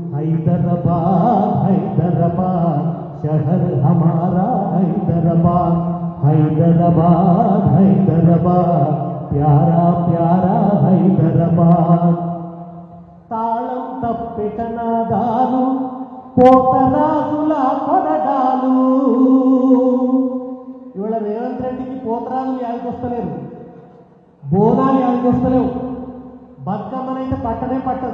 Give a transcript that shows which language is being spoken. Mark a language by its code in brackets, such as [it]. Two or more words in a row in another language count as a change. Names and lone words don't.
[hi] हैदराबाद हैदराबाद शहर हमारा हैदराबाद हैदराबाद हैदराबाद प्यारा प्यारा हैदराबाद [te] తాళం తప్పెటనాదాలు పోతరాజుల కొరడాలు ఇవాళ రేవంత్ రెడ్డికి పోతరాజులు యాదకొస్తలేరు, బోనాలు యాదకొస్తలేవు, బతుకమ్మనైతే పట్టనే పట్టదు.